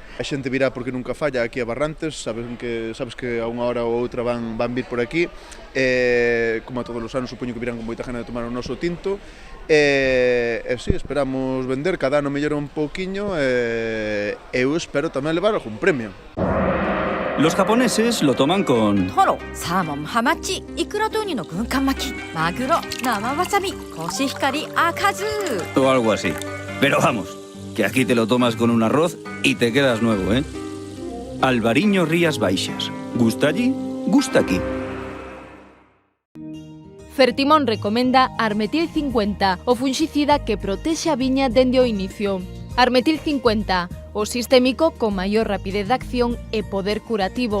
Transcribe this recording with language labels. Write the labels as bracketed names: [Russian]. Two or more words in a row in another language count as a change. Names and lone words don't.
[Galician] A xente virá porque nunca falla aquí a Barrantes, sabes que a unha hora ou outra van vir por aquí. Como a todos os anos, supoño que virán con moita gana de tomar o noso tinto. Sí, esperamos vender, cada ano mellora un pouquiño e eu espero tamén levar algún premio. [Spanish] Los japoneses lo toman con... [Japanese] トロ、サーモン、ハマチ、いくら トニ の 軍艦巻き、まぐろ、生わさび、コシヒカリ、赤酢. [Spanish] O algo así. Pero vamos, que aquí te lo tomas con un arroz y te quedas nuevo, ¿eh? Albariño Rías Baixas. Gusta allí, gusta aquí. [Galician] Fertimón recomenda Armetil 50, o funxicida que protexe a viña dende o inicio. Armetil 50, o sistémico con maior rapidez de acción e poder curativo.